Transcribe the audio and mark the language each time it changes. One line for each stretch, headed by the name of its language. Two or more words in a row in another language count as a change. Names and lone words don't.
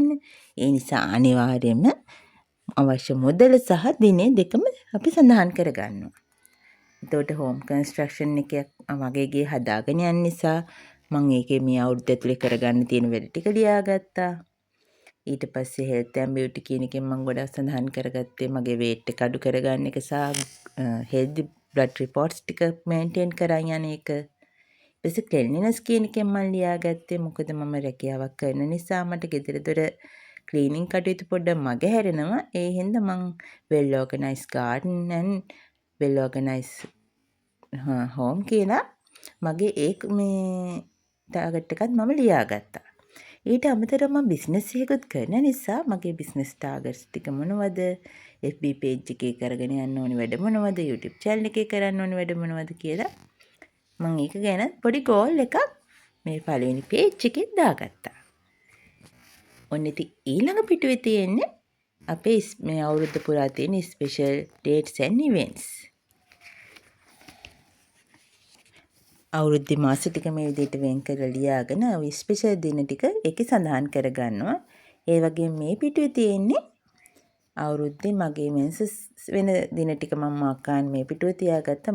Sinhala: ඒ නිසා අනිවාර්යයෙන්ම අවශ්‍ය මුදල සහ දිනේ දෙකම අපි සඳහන් කරගන්නවා. එතකොට
English: home construction
Sinhala: එකක් මගේ ගේ හදාගෙන යන නිසා මම ඒකේ මේ අවුරුද්ද ඇතුලේ කරගන්න තියෙන වැඩ ටික ලියාගත්තා. ඊට පස්සේ
English: health and beauty
Sinhala: කියන එකෙන් මම ගොඩක් සඳහන් කරගත්තේ මගේ weight එක අඩු කරගන්න එක සහ
English: healthy blood reports
Sinhala: ටික maintain කරන් යන එක. ඊපස්සේ cleanliness කියන එකෙන් මම ලියාගත්තේ මොකද මම රැකියාවක් කරන නිසා මට ගෙදර දොර ක්ලීනින් කටයුතු පොඩ්ඩක් මග හැරෙනවා. ඒ හින්දා මම
English: well organized garden and well organized home
Sinhala: කියලා මගේ මේ ටාගට් එකත් මම ලියාගත්තා. ඊට අමතරව මම බිස්නස් එකකුත් කරන නිසා මගේ
English: business targets
Sinhala: ටික මොනවද? FB page එකේ කරගෙන යන්න ඕනි වැඩ මොනවද? YouTube channel එකේ කරන්න ඕනි වැඩ මොනවද කියලා මම ඒක ගැන පොඩි goal එකක් මේ පළවෙනි page එකේ දාගත්තා. ඔන්න ඉතින් ඊළඟ පිටුවේ තියෙන්නේ අපේ මේ අවුරුද්ද පුරා තියෙන
English: special dates and events.
Sinhala: අවුරුද්දේ මාස ටික මේ විදිහට වෙන් කරලා ලියාගෙන ওই ස්පෙෂල් දින ටික ඒකේ සඳහන් කරගන්නවා. ඒ වගේම මේ පිටුවේ තියෙන්නේ අවුරුද්දේ මගේ මෙන්සස් වෙන දින ටික මම මාකාන් මේ පිටුවේ තියාගත්තා.